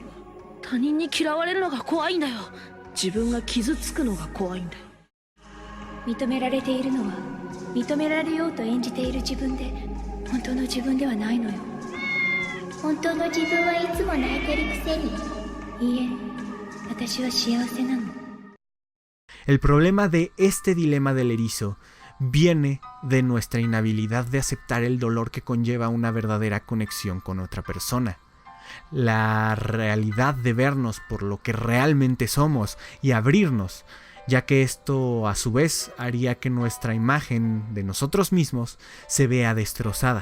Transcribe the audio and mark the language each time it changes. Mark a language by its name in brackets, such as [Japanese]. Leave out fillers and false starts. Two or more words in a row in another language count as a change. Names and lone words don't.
[Japanese] 他人に嫌われるのが怖いんだよ。自分が傷つくのが怖いんだよ。認められているのは認められようと演じている自分で本当の自分ではないのよ。本当の自分はいつも泣いてるくせに。いいえ、私は幸せなの。 [Spanish] El problema de este dilema del erizo viene de nuestra inhabilidad de aceptar el dolor que conlleva una verdadera conexión con otra persona. La realidad de vernos por lo que realmente somos y abrirnos, ya que esto a su vez haría que nuestra imagen de nosotros mismos se vea destrozada.